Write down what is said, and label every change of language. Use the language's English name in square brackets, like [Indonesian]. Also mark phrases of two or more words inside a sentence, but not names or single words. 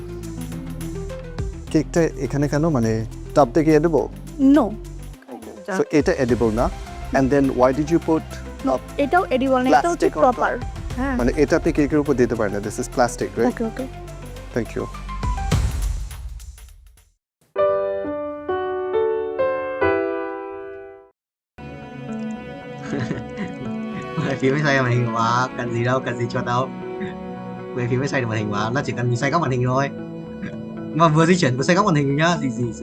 [Bangla] কেকটা এখানে কেন, মানে টপ থেকে এডিবল? নো, সো এটা এডিবল না। [English] and then why did you put? [Bangla] এটাও এডিবল না, এটা হচ্ছে প্রপার। হ্যাঁ, মানে এটা আপনি কেকের উপর দিতে পারেন না। [English] this is plastic, right? okay okay. thank you. [Vietnamese] Về phim mới xoay màn hình mà cần gì đâu, cần gì cho đâu. Về phim mới xoay được màn hình mà, nó chỉ cần mình xoay góc màn hình thôi. Mà vừa di chuyển vừa xoay góc màn hình nhá, gì sẽ.